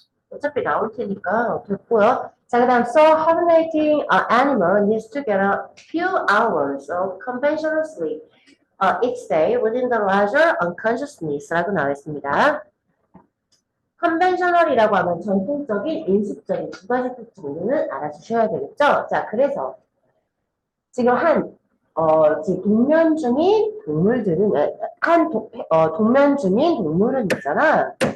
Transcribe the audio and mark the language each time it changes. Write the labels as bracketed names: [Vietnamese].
[Korean] 어차피 나올 테니까 됐고요. [English] 자, 그 다음 so hibernating animal needs to get a few hours of conventional sleep each day within the larger unconsciousness [Korean] 라고 나와 있습니다. 컨벤셔널이라고 하면 전통적인, 인식적인 두 가지 뜻 정도는 알아주셔야 되겠죠? 자, 그래서 지금 지금 동면 중인 동물들은, 동면 중인 동물은 있잖아.